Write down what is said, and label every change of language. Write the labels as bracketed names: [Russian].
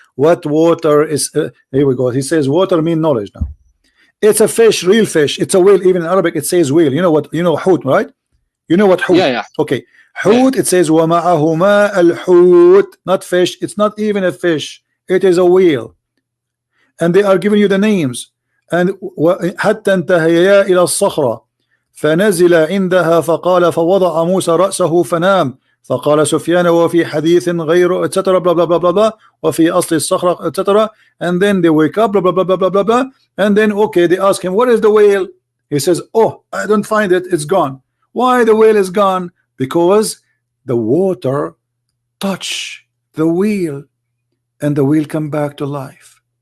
[English] What water is? Here we go. He says water mean knowledge now. It's a fish, real fish. It's a whale. Even in Arabic, it says whale. You know what? You know hoot, right? You know what hoot? Yeah, yeah. Okay. Hoot, it says [Arabic] وَمَعَهُمَا الْحُوت. [English] Not fish. It's not even a fish. It is a whale. And they are giving you the names. [Arabic] And حتى انتهيا إلى الصخرة فنزل عندها فقال فوضع موسى رأسه فنام فقال سفيان وفي حديث غير etc. [English] blah blah blah blah blah [Arabic] وفي أصل الصخرة [English] etc. And then they wake up blah blah blah blah blah blah blah. And then okay, they ask him, what is the whale? He says, oh, I don't find it, it's gone. Why the whale is gone? Because the water touch the wheel and the wheel come back to life.